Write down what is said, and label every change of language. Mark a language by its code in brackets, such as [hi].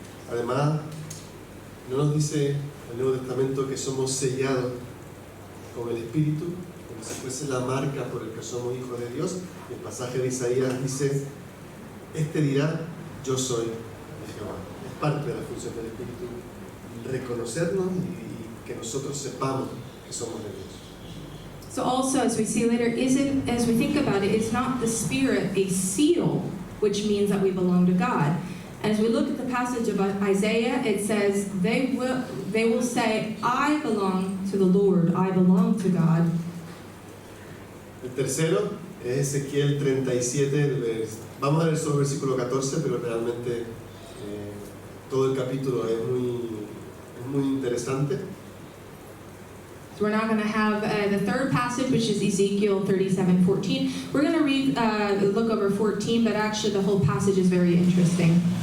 [es] Además, no nos dice el Nuevo Testamento que somos sellados con el Espíritu, como si fuese la marca por el que somos hijos de Dios. Y el pasaje de Isaías dice: este dirá, yo soy de Jehová. Es parte de la función del Espíritu reconocernos y que nosotros sepamos que somos de Dios. [en] So also, as we see later, as we think about it, is not the Spirit a seal, which means that we belong to God. And as we look at the passage of Isaiah, it says, they will say, I belong to the Lord, I belong to God. [es] El tercero es Ezequiel 37, vamos a leer solo el versículo 14, pero realmente todo el capítulo es muy interesante. [en] So we're now going to have the third passage, which is Ezekiel 37:14. We're going to read, look over 14, but actually the whole passage is very interesting.